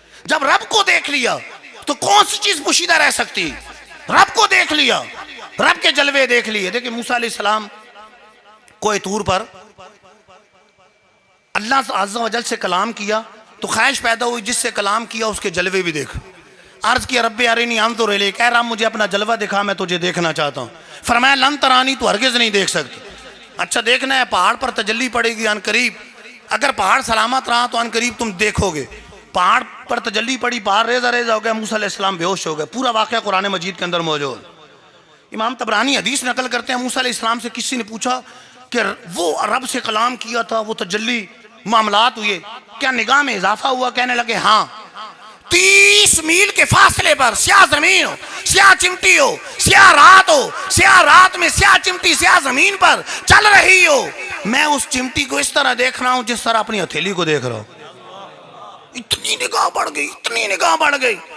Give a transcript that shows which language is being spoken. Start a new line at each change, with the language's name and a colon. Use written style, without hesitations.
Urdu: جب رب کو دیکھ لیا تو کون سی چیز پوشیدہ رہ سکتی؟ رب کو دیکھ لیا، رب کے جلوے دیکھ لیے. دیکھیں موسیٰ علیہ السلام کوہ طور پر اللہ عز و جل سے کلام کیا تو خواہش پیدا ہوئی جس سے کلام کیا اس کے جلوے بھی دیکھ. عرض کیا
Arabic: رب ارنی انظر الیک،
Urdu: کہہ رہا مجھے اپنا جلوہ دکھا، میں تجھے دیکھنا چاہتا ہوں. فرمایا
Arabic: لن ترانی،
Urdu: تو ہرگز نہیں دیکھ سکتی. اچھا دیکھنا ہے، پہاڑ پر تجلی پڑے گی ان قریب، اگر پہاڑ سلامت رہا تو ان قریب تم دیکھو گے. پہاڑ پر تجلی پڑی، پہاڑ ریزہ ریزہ ہو گیا، موسیٰ علیہ السلام بے ہوش ہو گئے. پورا واقعہ قرآن مجید کے اندر موجود. امام طبرانی حدیث نقل کرتے ہیں موسیٰ علیہ السلام سے کسی نے پوچھا کہ وہ رب سے کلام کیا تھا، وہ تجلی معاملات ہوئے، کیا نگاہ میں اضافہ ہوا؟ کہنے لگے ہاں. 30 میل کے فاصلے پر سیاہ زمین ہو، سیاہ چمٹی ہو، سیاہ رات ہو، سیاہ رات میں سیاہ چمٹی سیاہ زمین پر چل رہی ہو، میں اس چمٹی کو اس طرح دیکھ رہا ہوں جس طرح اپنی ہتھیلی کو دیکھ رہا ہوں. اتنی نگاہ بڑھ گئی، اتنی نگاہ بڑھ گئی.